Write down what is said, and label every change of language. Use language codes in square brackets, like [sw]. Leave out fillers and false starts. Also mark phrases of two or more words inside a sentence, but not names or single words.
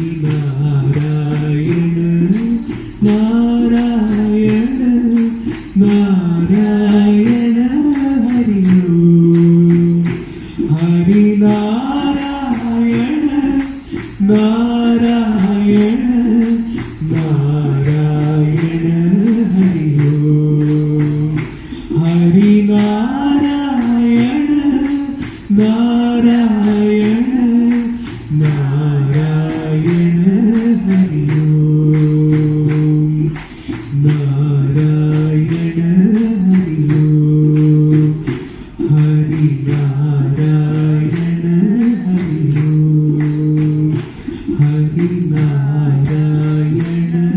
[sa] नारायण नारायण नारायण हरि ओम हरि नारायण नारायण नारायण हरि ओम हरि नारायण നാരായണ നാരായണ ഹരി ഓം നാരായണ ഹരി ഓം ഹരി നാരായണ ഹരി ഓം ഹരി നാരായണ